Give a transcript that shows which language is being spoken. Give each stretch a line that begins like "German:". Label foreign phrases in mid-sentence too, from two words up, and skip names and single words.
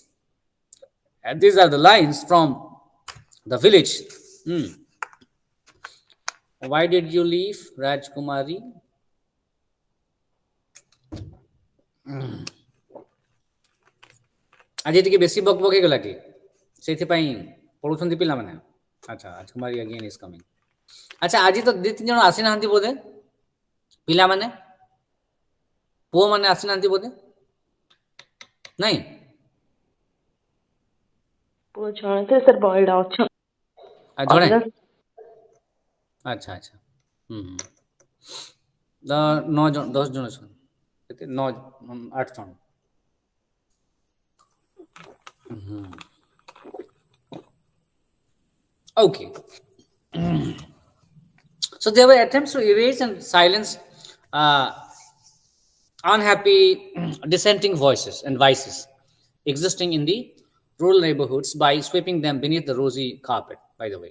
English: And these are the lines from the village. Why did you leave, Rajkumari?
Odia: आज ଟିକେ ବେଶି ବକ ବକ ହେଇଗଲା କି ସେଇଥିପାଇଁ ପଢୁଛନ୍ତି ପିଲାମାନେ ଆଚ୍ଛା ରାଜକୁମାରୀ
English: again is coming
Odia: ଆଚ୍ଛା ଆଜି ତ ଦୁଇ ତିନି ଜଣ ଆସିନାହାନ୍ତି ବୋଧେ ପିଲାମାନେ ପୁଅମାନେ ଆସିନାହାନ୍ତି ବୋଧେ ନାଇଁ ପୁଅ ଜଣେ ତ ସାର୍ ବହିଟା ଅଛି ଜଣେ ଆଚ୍ଛା ଆଚ୍ଛା ନଅ ଜଣ 10 ଜଣ ଅଛନ୍ତି କେତେ 9 8 ଜଣ Okay.
English: So there were attempts to erase and silence unhappy dissenting voices and vices existing in the rural neighborhoods by sweeping them beneath the rosy carpet, by the way.